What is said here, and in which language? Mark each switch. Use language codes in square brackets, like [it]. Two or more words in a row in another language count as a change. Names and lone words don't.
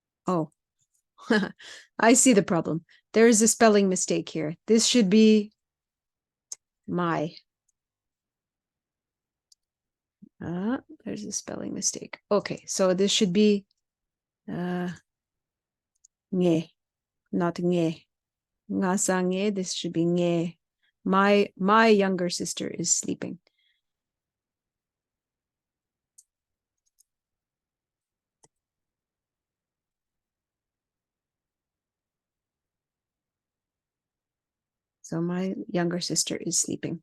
[en] Oh, I see the problem. There is a spelling mistake here. This should be my. There's a spelling mistake. Okay, so this should be nge, not nge. Nga sa nge, this should be nge. My younger sister is sleeping. So my younger sister is sleeping.